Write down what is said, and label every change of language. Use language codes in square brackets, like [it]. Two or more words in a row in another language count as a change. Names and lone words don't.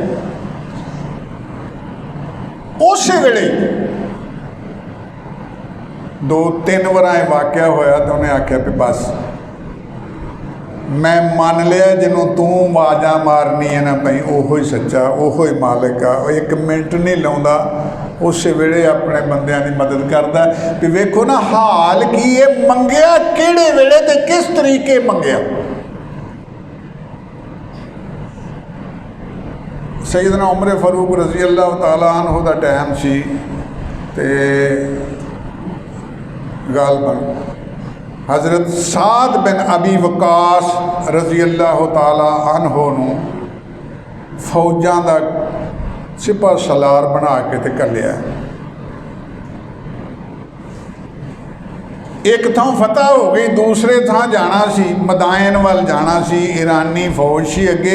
[pa] اوس ویلے 2-3 بار واقعہ ہویا تو اونہاں آکھیا بھی بس میں من لیا، جنہاں تو آوازاں مارنی ہے نا بھائی اوہو ہی سچا، اوہو ہی مالک آ، اک منٹ نہیں لاؤندا، اوس ویلے اپنے بندیاں کی مدد کرتا. بھی ویکھو نا حال کی ہے، منگیا کہڑے ویلے تے کس طریقے منگیا. सैयदना उमर फारूक [ar] رضي الله تعالى عنه [pa] دا ٹائم سی تے غالباً حضرت سعد بن ابی وقاص [ar] رضي الله تعالى عنه [pa] نوں فوجاں دا سپہ سالار بنا کے تے گھلیا. اک تھاں فتح ہو گئی، دوجے تھاں جانا سی، مدائن وال جانا سی، ایرانی فوج سی اگے.